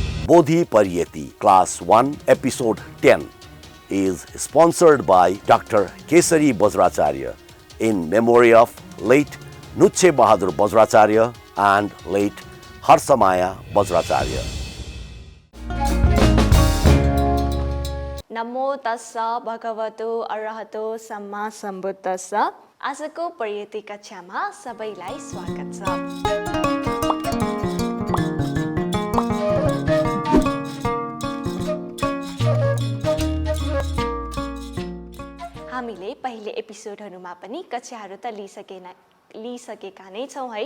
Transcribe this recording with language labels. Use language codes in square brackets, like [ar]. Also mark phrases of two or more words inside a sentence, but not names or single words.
[en] Bodhi Pariyeti, Class 1, Episode 10, is sponsored by Dr. Kesari Bajracharya in memory of late Nuche Bahadur Bajracharya and late Harsamaya Bajracharya. [pi] नमो तस्सा भगवतो अरहतो सम्मा सम्बुद्धस्सा। [ne] आजको परियति कक्षामा सबैलाई स्वागत छ। हामीले पहिले एपिसोडहरुमा पनि कक्षाहरु त लिइसकेका नै छौं है।